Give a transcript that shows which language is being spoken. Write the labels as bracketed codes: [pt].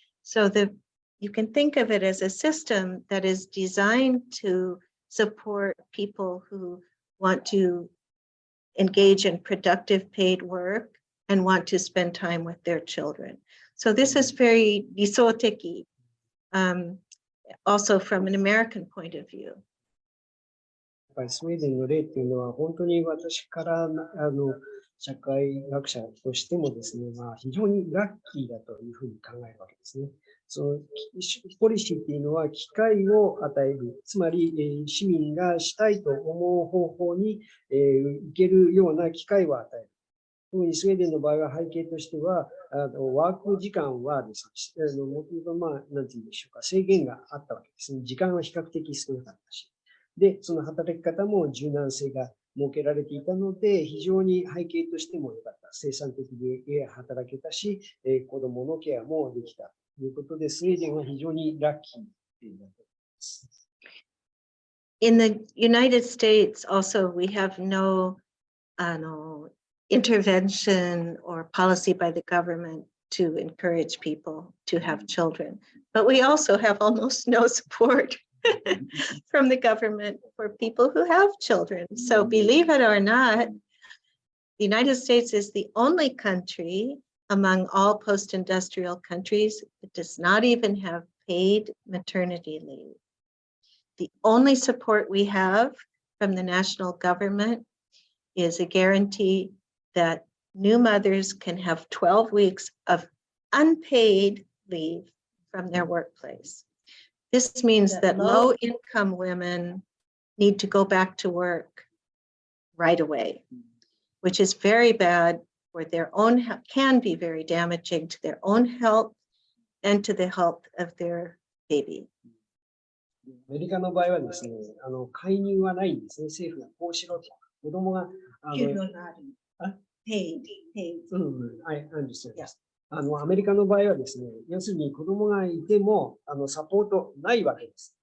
[en] So you can think of it as a system that is designed to support people who want to engage in productive paid work and want to spend time with their children. So this is very lisoteki, also from an American point of view. [ja] スウェーデンの例っていうのは、本当に私から社会学者としてもですね、非常にラッキーだというふうに考えるわけですね。そのポリシーっていうのは機会を与える、つまり、市民がしたいと思う方法に、行けるような機会を与える。特にスウェーデンの場合は背景としては、ワーク時間はですね、もともとなんていうんでしょうか、制限があったわけですね。時間は比較的少なかったし。で、その働き方も柔軟性が設けられていたので、非常に背景としても良かった。生産的で働けたし、子供のケアもできたということで、スウェーデンは非常にラッキーだと思います。 [en] In the United States, also, we have no intervention or policy by the government to encourage people to have children. But we also have almost no support from the government for people who have children. So believe it or not, the United States is the only country among all post-industrial countries that does not even have paid maternity leave. The only support we have from the national government is a guarantee that new mothers can have 12 weeks of unpaid leave from their workplace. This means that low-income women need to go back to work right away, which is very bad for their own, can be very damaging to their own health and to the health of their baby. [ja] アメリカの場合はですね、介入はないんですね。政府がこうしろと。子供が、給料がある。paid. [en] I understand. [ja] アメリカの場合はですね、要するに子供がいても、サポートないわけです。